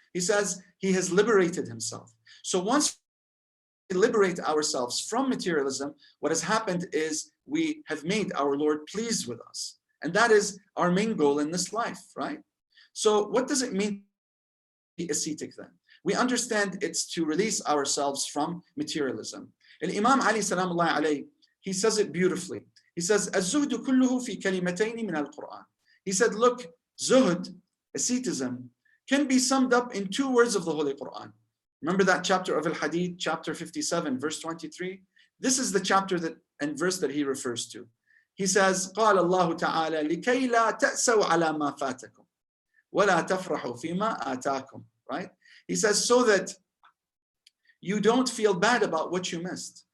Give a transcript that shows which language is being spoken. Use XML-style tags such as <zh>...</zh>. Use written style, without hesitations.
<en>He says he has liberated himself. So once we liberate ourselves from materialism, what has happened is we have made our Lord pleased with us. And that is our main goal in this life, right? So what does it mean to be ascetic then? We understand it's to release ourselves from materialism. And Imam Ali salamullah alayhi, he says it beautifully. He says,</en> <ar>الزهد كله في كلمتين من القرآن.</ar> <en>He said, look, zuhd, asceticism, can be summed up in 2 words of the Holy Quran. Remember that chapter of Al-Hadid, chapter 57, verse 23? This is the chapter that and verse that he refers to. He says,</en> <ar>قال الله تعالى لكي لا تأسوا على ما فاتكم ولا تفرحوا فيما آتاكم.</ar> <en>Right? He says, so that you don't feel bad about what you missed.</en>